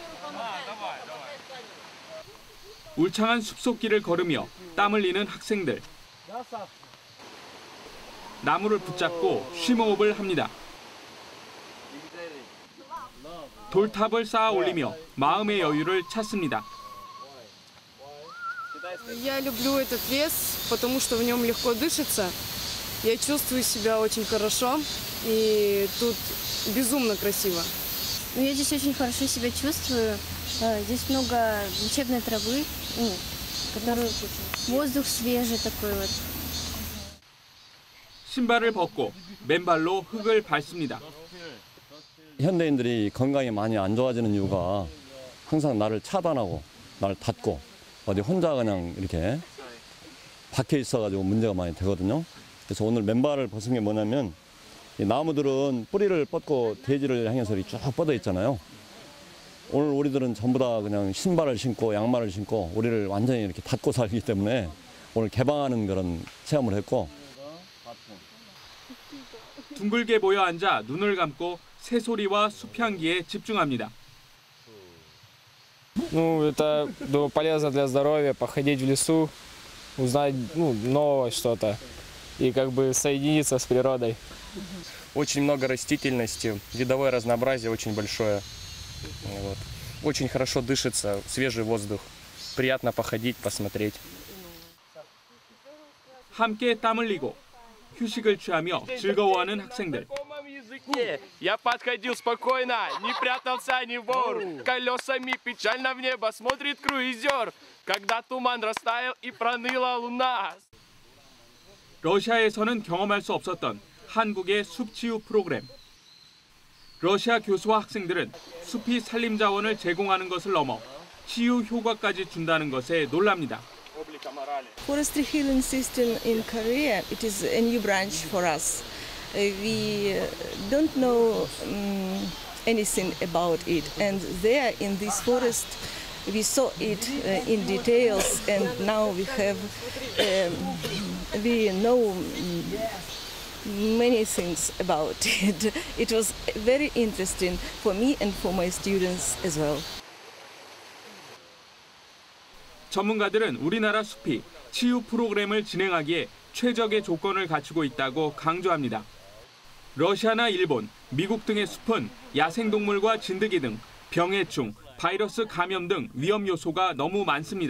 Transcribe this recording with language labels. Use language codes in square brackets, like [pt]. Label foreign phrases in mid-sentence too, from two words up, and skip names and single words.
[ko] 울창한 숲속길을 걸으며 땀 흘리는 학생들. 나무를 붙잡고 쉼호흡을 합니다. 돌탑을 쌓아 올리며 마음의 여유를 찾습니다. [ru] Я люблю этот лес, потому что в нем легко дышится. Я чувствую себя очень хорошо, и тут безумно красиво. Я здесь очень хорошо себя чувствую. Здесь много лечебной травы, который воздух свежий такой вот. [ko] 신발을 벗고 맨발로 흙을 밟습니다. 현대인들이 건강이 많이 안 좋아지는 이유가 항상 나를 차단하고 나를 닫고 어디 혼자 그냥 이렇게 박혀 있어가지고 문제가 많이 되거든요. 그래서 오늘 맨발을 벗은 게 뭐냐면 이 나무들은 뿌리를 뻗고 대지를 향해서 이렇게 쭉 뻗어 있잖아요. 오늘 우리들은 전부 다 그냥 신발을 신고 양말을 신고 우리를 완전히 이렇게 닫고 살기 때문에 오늘 개방하는 그런 체험을 했고. 둥글게 모여 앉아 눈을 감고 새소리와 숲향기에 집중합니다. [ru] Ну, это полезно для здоровья, походить в лесу, узнать новое что-то и соединиться с природой. Очень много растительности, видовое разнообразие очень большое. Вот. Очень хорошо дышится, свежий воздух. Приятно походить, посмотреть. [ko] 함께 땀 흘리고 휴식을 취하며 즐거워하는 학생들. [ru] Я подходил спокойно, не прятался ни вор. Колесами печально в небо смотрит круизер. Когда туман растаял и проныла луна. [ko] 러시아에서는 경험할 수 없었던 한국의 숲치유 프로그램. 러시아 교수와 학생들은 숲이 산림 자원을 제공하는 것을 넘어 치유 효과까지 준다는 것에 놀랍니다. [en] Forestry healing system in Korea, it is a new branch for us. We don't know anything about it, and there in this forest we saw it in details, and now we know many things about it. It was very interesting for me and for my students as well. [ko] 전문가들은 우리나라 숲이 치유 프로그램을 진행하기에 최적의 조건을 갖추고 있다고 강조합니다. 러시아나 일본, 미국 등의 숲은 야생동물과 진드기 등 병해충, 바이러스 감염 등 위험 요소가 너무 많습니다.